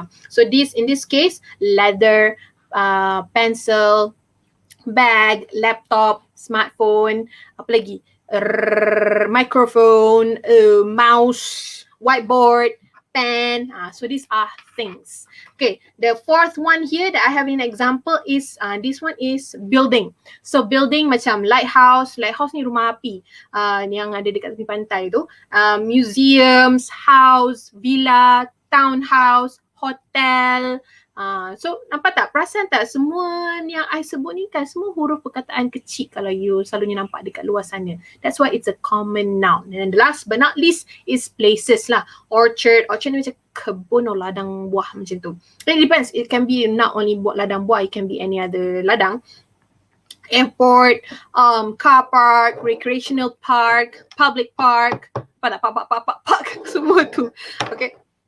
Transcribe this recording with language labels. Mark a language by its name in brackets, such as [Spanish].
[English] So in this case, leather, pencil, bag, laptop, smartphone, apa lagi? Microphone, mouse, whiteboard, pen. So these are things. Okay, the fourth one here that I have an example is this one is building. [Malay] So building macam lighthouse. Lighthouse ni rumah api yang ada dekat tepi pantai tu. [English] Museums, house, villa, townhouse, hotel. [Malay] So nampak tak, perasan tak semua yang I sebut ni kan semua huruf perkataan kecil kalau you selalunya nampak dekat luar sana. [English] That's why it's a common noun. And the last but not least is places lah. [Malay] Orchard ni macam kebun atau ladang buah macam tu. [English] It depends, it can be not only [Malay] ladang buah, [English] it can be any other ladang. Airport, car park, recreational park, public park, park semua tu. Okay.